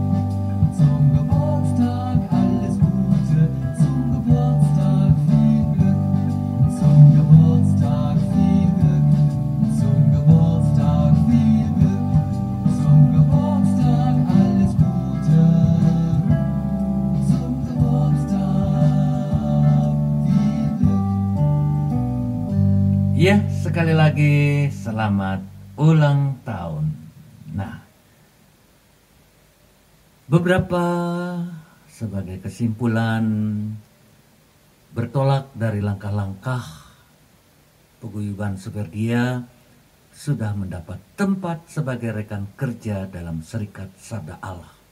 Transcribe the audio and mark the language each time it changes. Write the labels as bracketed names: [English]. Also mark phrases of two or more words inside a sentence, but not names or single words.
[German] zum Geburtstag alles Gute, zum Geburtstag viel Glück, zum Geburtstag viel Glück, zum Geburtstag viel Glück, zum Geburtstag alles Gute, zum Geburtstag viel Glück. [Indonesian] Ya, sekali lagi selamat ulang tahun. Nah, beberapa sebagai kesimpulan bertolak dari langkah-langkah paguyuban Soferdia sudah mendapat tempat sebagai rekan kerja dalam Serikat Sabda Allah.